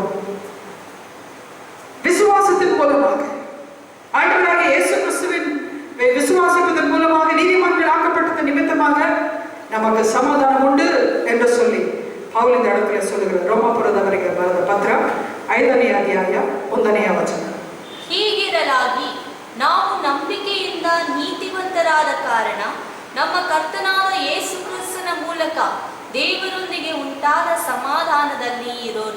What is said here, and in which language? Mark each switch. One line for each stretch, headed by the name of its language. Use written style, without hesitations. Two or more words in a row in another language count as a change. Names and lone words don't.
Tamil: விசுவாசத்தின் மூலமாக ஆண்டவராகிய இயேசு கிறிஸ்துவின் விசுவாசிப்பதன் மூலமாக நீதிமான்கள் ஆக்கப்பட்டது நிமித்தமாக நமக்கு சமாதானம் உண்டு என்று சொல்லி பவுல் இந்த இடத்துல சொல்லுகிறார்.
Kannada: ರೋಮಾಪುರದವರಿಗೆ ಬರೆದ ಪತ್ರ 5ನೇ ಅಧ್ಯಾಯ 1ನೇ ವಚನ. ಹೀಗಿರಲಾಗಿ ನಾವು ನಂಬಿಕೆಯಿಂದ ನೀತಿವಂತರಾದ ಕಾರಣ ನಮ್ಮ ಕರ್ತನಾದ ಯೇಸು ಕ್ರಿಸ್ತನ ಮೂಲಕ ದೇವರೊಂದಿಗೆ ಉಂಟಾದ ಸಮಾಧಾನದಲ್ಲಿ ಇರೋಣ.